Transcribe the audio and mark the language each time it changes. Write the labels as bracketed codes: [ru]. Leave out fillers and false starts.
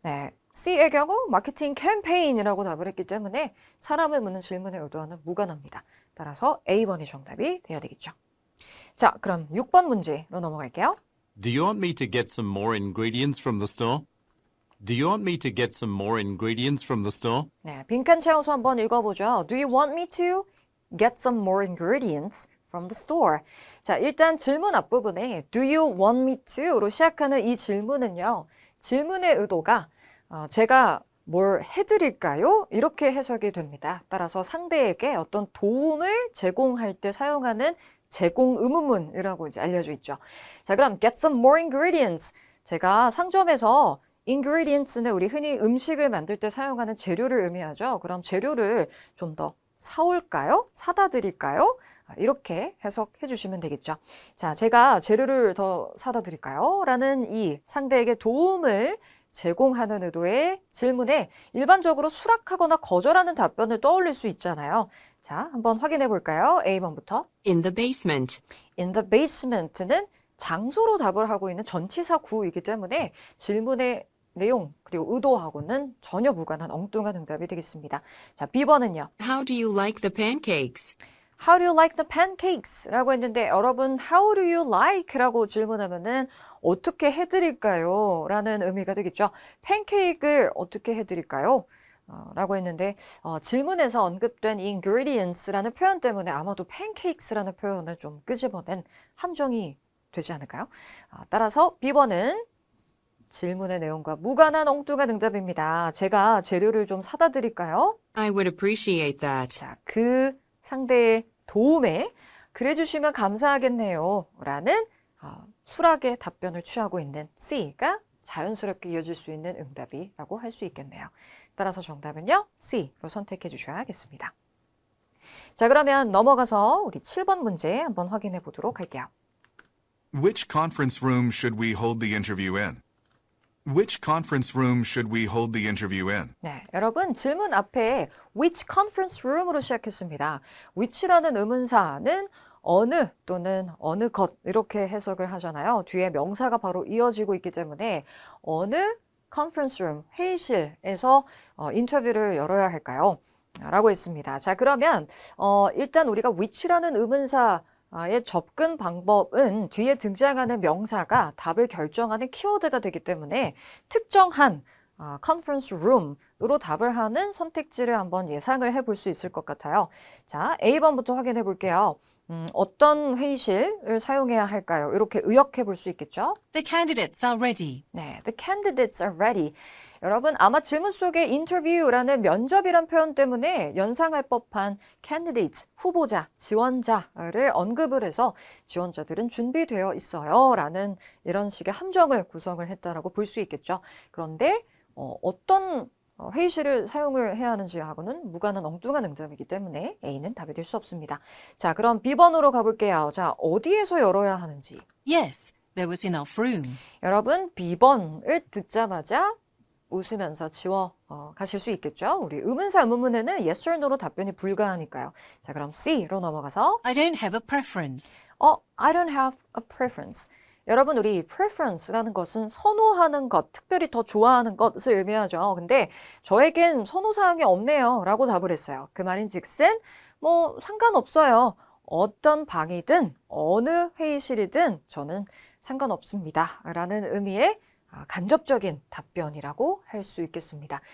[ko] 네, C의 경우 마케팅 캠페인이라고 답을 했기 때문에 사람을 묻는 질문의 의도와는 무관합니다. 따라서 A번이 정답이 돼야 되겠죠. 자, 그럼 6번 문제로 넘어갈게요. [en] Do you want me to get some more ingredients from the store? Do you want me to get some more ingredients from the store? [ko] 네, 빈칸 채워서 한번 읽어보죠. [en] Do you want me to get some more ingredients from the store? [ko] 자, 일단 질문 앞부분에 [en] Do you want me to? [ko] 로 시작하는 이 질문은요. 질문의 의도가 제가 뭘 해드릴까요? 이렇게 해석이 됩니다. 따라서 상대에게 어떤 도움을 제공할 때 사용하는 제공 의문문이라고 이제 알려져 있죠. [en] 자, 그럼 get some more ingredients. [ko] 제가 상점에서 ingredients는 우리 흔히 음식을 만들 때 사용하는 재료를 의미하죠. 그럼 재료를 좀 더 사올까요? 사다 드릴까요? 이렇게 해석해 주시면 되겠죠. 자, 제가 재료를 더 사다 드릴까요? 라는 이 상대에게 도움을 제공하는 의도의 질문에 일반적으로 수락하거나 거절하는 답변을 떠올릴 수 있잖아요. 자, 한번 확인해 볼까요? A번부터. [en] In the basement. In the basement [ko] 는 장소로 답을 하고 있는 전치사 구이기 때문에 질문의 내용 그리고 의도하고는 전혀 무관한 엉뚱한 응답이 되겠습니다. 자, B번은요. [en] How do you like the pancakes? How do you like the pancakes? [ko] 라고 했는데 여러분 [en] How do you like? [ko] 라고 질문하면은 어떻게 해드릴까요? 라는 의미가 되겠죠. 팬케이크를 어떻게 해드릴까요? 라고 했는데 질문에서 언급된 ingredients라는 표현 때문에 아마도 pancakes라는 표현을 좀 끄집어낸 함정이 되지 않을까요? 따라서 B번은 질문의 내용과 무관한 엉뚱한 응답입니다. 제가 재료를 좀 사다 드릴까요? [en] I would appreciate that. [ko] 자, 그 상대의 도움에 그래 주시면 감사하겠네요. 라는 수락의 답변을 취하고 있는 C가 자연스럽게 이어질 수 있는 응답이라고 할 수 있겠네요. 따라서 정답은요, C로 선택해 주셔야겠습니다. 자, 그러면 넘어가서 우리 7번 문제 한번 확인해 보도록 할게요. [en] Which conference room should we hold the interview in? Which conference room should we hold the interview in? [ko] 네, 여러분 질문 앞에 [en] which conference room [ko] 으로 시작했습니다. which라는 의문사는 어느 또는 어느 것 이렇게 해석을 하잖아요. 뒤에 명사가 바로 이어지고 있기 때문에 어느 conference room, 회의실에서 인터뷰를 열어야 할까요? 라고 했습니다. 자, 그러면 일단 우리가 which라는 의문사 의 접근 방법은 뒤에 등장하는 명사가 답을 결정하는 키워드가 되기 때문에 특정한 컨퍼런스 룸으로 답을 하는 선택지를 한번 예상을 해볼 수 있을 것 같아요. 자, A번부터 확인해 볼게요. 어떤 회의실을 사용해야 할까요? 이렇게 의역해 볼 수 있겠죠? [en] The candidates are ready. 네, the candidates are ready. [ko] 여러분 아마 질문 속에 interview라는 면접이란 표현 때문에 연상할 법한 candidates, 후보자, 지원자를 언급을 해서 지원자들은 준비되어 있어요 라는 이런 식의 함정을 구성을 했다라고 볼 수 있겠죠. 그런데 어떤 회의실을 사용을 해야 하는지 하고는 무관한 엉뚱한 응답이기 때문에 A는 답이 될 수 없습니다. 자, 그럼 B번으로 가볼게요. 자, 어디에서 열어야 하는지. [en] Yes, there was enough room. [ko] 여러분, B번을 듣자마자 웃으면서 가실 수 있겠죠? 우리 의문사 의문문에는 [en] yes or no [ko] 로 답변이 불가하니까요. 자, 그럼 C로 넘어가서 [en] I don't have a preference. I don't have a preference. [ko] 여러분, 우리 preference라는 것은 선호하는 것, 특별히 더 좋아하는 것을 의미하죠. 근데 저에겐 선호사항이 없네요 라고 답을 했어요. 그 말인즉슨 뭐 상관없어요. 어떤 방이든 어느 회의실이든 저는 상관없습니다 라는 의미의 간접적인 답변이라고 할 수 있겠습니다.